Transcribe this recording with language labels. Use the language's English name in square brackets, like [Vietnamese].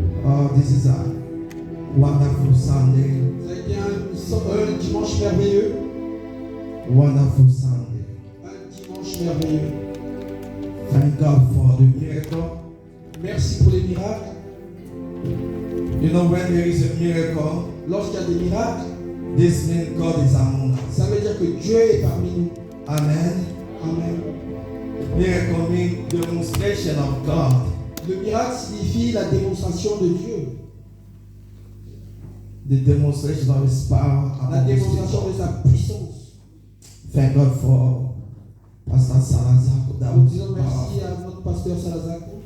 [English] Oh, this is a wonderful Sunday. [French] Ça a été un dimanche merveilleux. [English] Wonderful Sunday. [French] Un dimanche merveilleux. [English] Thank God for the miracle. [French] Merci pour les miracles. [English] You know, when there is a miracle, [French] Lorsqu'il y a des miracles, [English] this means God is among us. [French] ça veut dire que Dieu est parmi nous. [English] Amen. Amen. Miracle means demonstration of God. [French] Le miracle signifie la démonstration de Dieu. [English] The demonstration of His power. [French] La démonstration de sa puissance. [English] Thank God for Pastor Salazar. That [French] Nous [English] was [French] disons [English] powerful. [French] merci à notre pasteur Salazar.